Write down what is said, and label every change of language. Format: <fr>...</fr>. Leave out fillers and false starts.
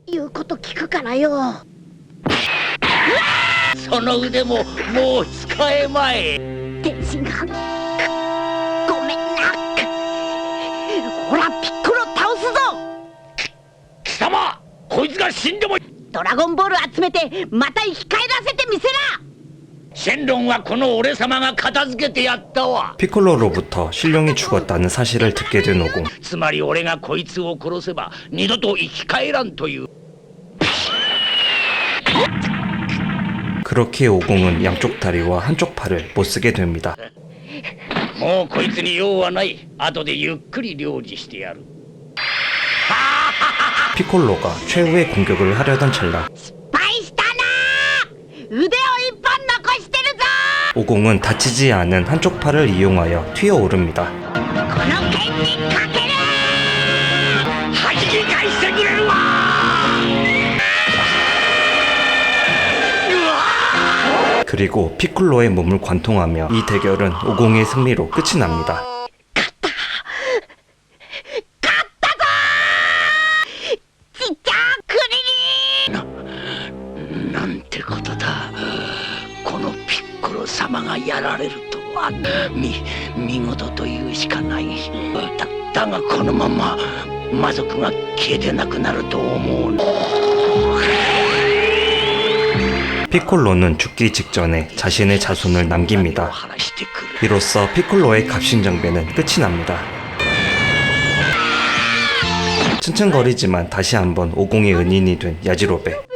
<ja>言うこと聞くからよ。その腕ももう使えまい。天心がごめんな。ほらピッコロ倒すぞ。貴様、こいつが死んでもドラゴンボール集めてまた生き返らせてみせら。シェンロンはこの俺様が片付けてやったわ。</ja> <ko>피콜로로부터 신룡이 죽었다는 사실을 듣게 된 오공.</ko> <ja>つまり俺がこいつを殺せば二度と生き返らんという。</ja> <ko>그렇게 오공은 양쪽 다리와 한쪽 팔을 못 쓰게 됩니다.</ko> <ja>もうこいつに用はない。後でゆっくり料理してやる。</ja> <ko>피콜로가 최후의 공격을 하려던 찰나</ko> <ja>失敗したな。腕を一本残してるぞ。</ja> <ko>오공은 다치지 않은 한쪽 팔을 이용하여 튀어오릅니다.</ko> <ja>この剣にかける。弾き返してくれるわ。</ja> <ko>그리고 피콜로의 몸을 관통하며 이 대결은 오공의 승리로 끝이 납니다.</ko> <ja>ちっちゃクリリン。なんてことだ。このピッコロ様がやられるとは見事というしかない。だがこのまま魔族が消えてなくなると思う。</ja> <ko>피콜로는 죽기 직전에 자신의 자손을 남깁니다. 이로써 피콜로의 갑신정배는 끝이 납니다. 층층거리지만 다시 한번 오공의 은인이 된 야지로베.</ko>